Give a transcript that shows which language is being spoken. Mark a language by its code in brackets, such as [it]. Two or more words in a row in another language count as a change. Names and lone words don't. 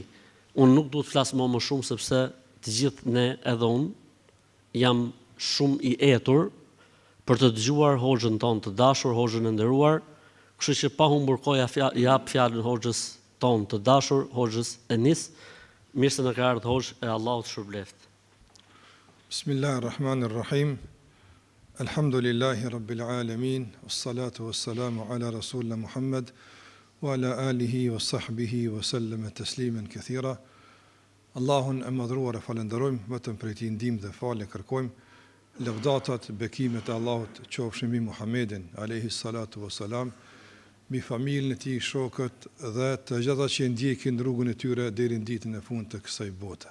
[sq] Unë nuk duhet të flas më shumë sepse të gjithë ne, edhe unë jam shumë i etur për të dëgjuar hoxhën tonë të dashur, hoxhën e nderuar, kështu që pa humbur kohë jap fjalën hoxhës tonë të dashur, hoxhës Enis. Mirë se na ka ardhur hoxhë, e Allahut shpërbleft. [ar] بسم الله الرحمن الرحيم. الحمد لله رب العالمين، والصلاة والسلام على رسولنا محمد وعلى آله وصحبه وسلم تسليما كثيرا. [sq] Allahun e madhruar e falenderojmë, vetëm për Tij ndihmë dhe falë kërkojmë. Lëvdatat, bekimet e Allahut qofshin mbi Muhammedin [ar] عليه الصلاة والسلام, [sq] mbi familjen e tij, shokët dhe të gjitha që ndjekin rrugën e tyre deri në ditën e fundit të kësaj bote.